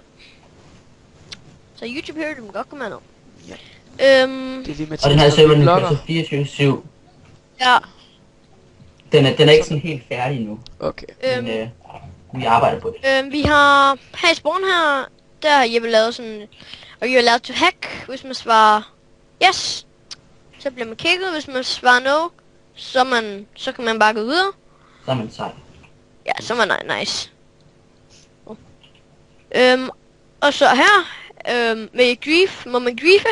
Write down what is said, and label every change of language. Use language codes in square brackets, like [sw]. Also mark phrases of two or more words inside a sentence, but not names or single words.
[da] Så YouTube Hero, du må godt komme med nu. Ja. Øhm, Det er lige Mathias, Og den her der server, den blogger. kører så 24/7. ja, Den er ikke sådan helt færdig nu, Okay. men vi arbejder på det. vi har her i spawn her, der har Jeppe lavet sådan, og [en] you're allowed to hack, [da] hvis man svarer yes, så bliver man kicket, hvis man svarer no, så kan man bare gå videre. Så er man sej. Ja, så var det nice. Og så her, med grief, må man griefe.